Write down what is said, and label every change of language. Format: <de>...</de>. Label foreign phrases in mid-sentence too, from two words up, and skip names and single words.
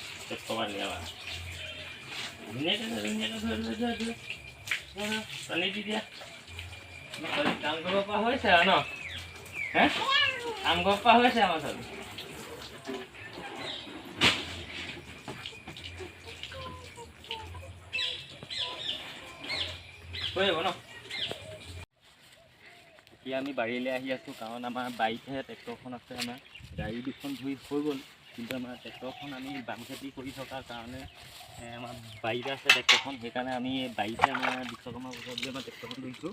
<bho>पानी दी दिया काम करब न</bho> <as>काम करब न এতিয়া আমি বাৰীলৈ আহি আছোঁ, কাৰণ আমাৰ বাৰীতহে ট্ৰেক্টৰখন আছে। আমাৰ গাড়ী দুখন ধুই হৈ গ'ল, কিন্তু আমাৰ ট্ৰেক্টৰখন আমি বাম খেতি কৰি থকাৰ কাৰণে আমাৰ বাৰীতে আছে ট্ৰেক্টৰখন। সেইকাৰণে আমি বাৰীতে আমাৰ বিশ্বকৰ্মা পূজা বুলি আমাৰ ট্ৰেক্টৰখন ধুইছোঁ।</as>